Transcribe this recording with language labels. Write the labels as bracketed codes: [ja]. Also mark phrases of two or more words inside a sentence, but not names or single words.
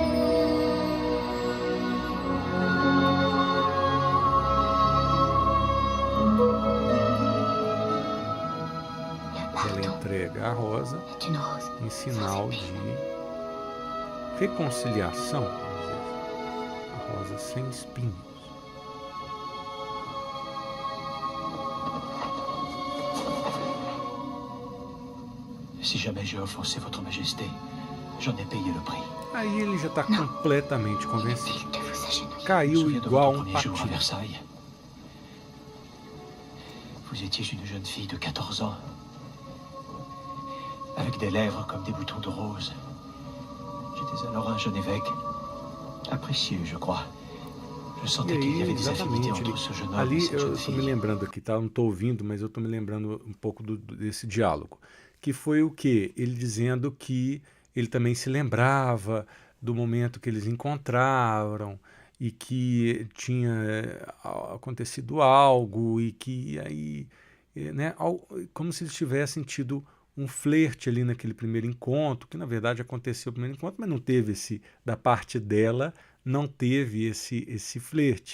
[pt] Ela entrega a rosa em sinal de reconciliação, vamos dizer, a rosa sem espinhos. [fr] Si jamais j'ai offensé votre majesté, j'en ai payé le prix. [pt] Aí ele já está completamente convencido. [fr] Inutile de vous agenouiller. [pt] Caiu [fr] Je me souviens de [pt] igual [fr] votre [pt] um [fr] premier jour à [pt] patinho. [fr] Versailles. Vous étiez une jeune fille de 14 ans, avec des lèvres comme des boutons de rose. J'étais alors un jeune évêque, apprécié, je crois. Je [pt] E [fr] sentais qu'il y [pt] aí, [fr] avait des affinités [pt] exatamente, [fr] entre ce jeune homme [pt] ali [fr] et cette [pt] eu [fr] jeune [pt] estou me [fr] fille. [pt] lembrando aqui, tá? Eu não estou ouvindo, mas eu estou me lembrando um pouco desse diálogo. Que foi o quê? Ele dizendo que ele também se lembrava do momento que eles encontraram e que tinha acontecido algo e que aí, né, como se eles tivessem tido um flerte ali naquele primeiro encontro, que na verdade aconteceu o primeiro encontro, mas não teve da parte dela, não teve esse flerte.